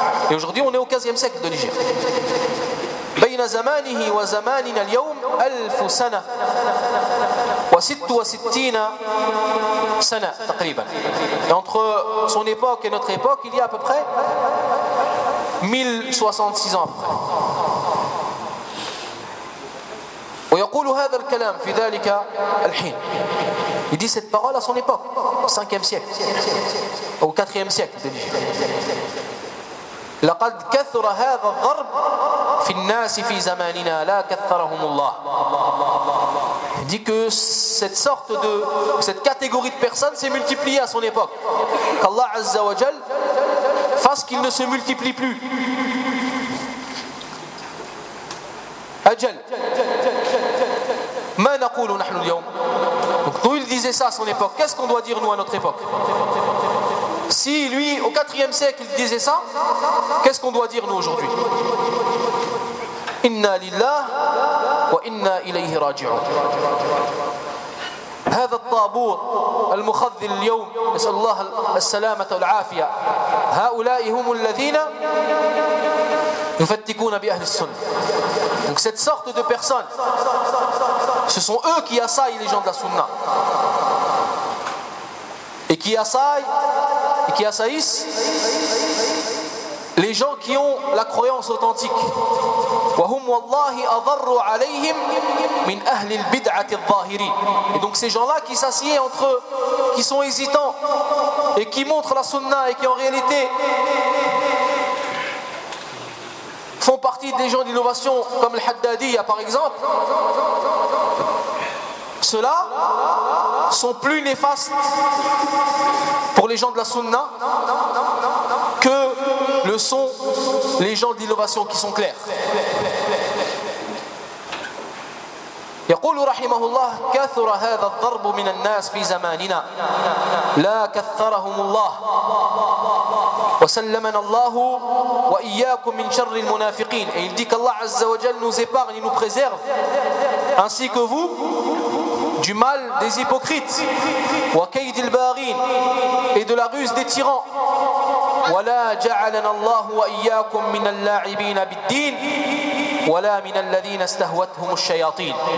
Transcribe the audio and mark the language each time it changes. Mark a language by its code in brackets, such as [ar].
[fr] Et aujourd'hui on est au 15e siècle de l'Égypte. Et entre son époque et notre époque, il y a à peu près 1066 ans après. [ar] ويقول هذا الكلام في ذلك الحين. [fr] Il dit cette parole à son époque, au 5e siècle, au 4e siècle de l'Égypte. [ar] لقد كثر هذا الضرب في الناس في زماننا لا كثرهم الله. [fr] Il dit que cette sorte de cette catégorie de personnes s'est multipliée à son époque. Qu'Allah Azza wa Jal fasse qu'il ne se multiplie plus. [ar] أجل ما نقول نحن اليوم. [fr] Donc nous il disait ça à son époque. Qu'est-ce qu'on doit dire nous à notre époque? Si lui au 4e siècle il disait ça, qu'est-ce qu'on doit dire nous aujourd'hui? [ar] Inna lillah wa inna ilayhi raji'un. هذا الطابور المخذل اليوم، نسأل الله السلامة والعافية، هؤلاء هم الذين يفتكون بأهل السنة. [fr] Donc cette sorte de personnes, ce sont eux qui assaillent les gens de la Sunna et qui assaillent et qui assaillissent les gens qui ont la croyance authentique. [ar] وهم والله أضر عليهم من أهل البدعة الظاهري. [fr] Et donc ces gens-là qui s'assiedent entre eux, qui sont hésitants et qui montrent la Sunna et qui en réalité font partie des gens d'innovation comme le Haddadiyya par exemple, ceux-là sont plus néfastes pour les gens de la Sunna que le sont les gens d'innovation qui sont clairs. [ar] يقول رحمه الله كثر هذا الضرب من الناس في زماننا لا كثرهم الله وسلمنا الله وإياكم من شر المنافقين. [fr] Et il dit qu'Allah Azza wa Jal nous épargne et nous préserve ainsi que vous du mal des hypocrites [ar] وكيد الباغين [fr] et de la ruse des tyrans [ar] ولا جعلنا الله وإياكم من اللاعبين بالدين ولا من الذين استهوتهم الشياطين.